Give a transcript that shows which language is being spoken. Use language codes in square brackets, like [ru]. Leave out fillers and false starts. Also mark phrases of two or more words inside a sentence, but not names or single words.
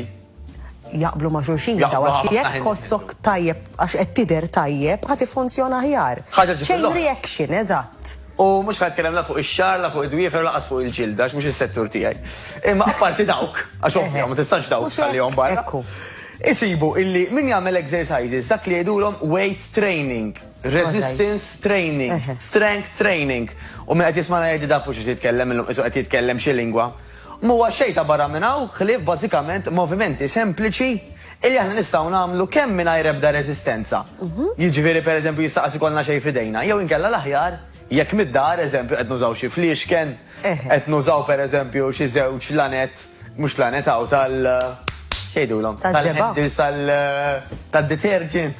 [mt] Jaqblu ma' xulxin daw għax jekk tħossok tajjeb għax qed tidher tajjeb ħad tiffunzjona aħjar. [en] Chain reaction, eżatt. [mt] U mhux ħadd tkellem la fuq ix-xar, la fuq id-dwiefer, laqas fuq il-ġilda, għax mhux is-settur tiegħi. Imma apparti dawk, għax ovvja ma tistax dawk tħallihom barra. Isibu illi min jagħmel exercises dak li jgħidulhom [en] weight training, resistance training, strength training. [mt] U min qed jisma' jgħid dak fuq xi jitkellem illum qed jitkellem xi lingwa. M'huwa xejn ta' barra minn hawn ħlief bażikament movimenti sempliċi illi aħna nistgħu nagħmlu kemm mingħajr ebda reżistenza. Jiġifieri pereżempju jistaqas ikollna xejn f'idejna, jew inkella l-aħjar jekk mid-dar eżempju qed nużaw xi fliexken, qed nużaw pereżempju xi żewġ lanet, mhux lanet hawn xejdulhom, tal-ħeddis tad-detergent.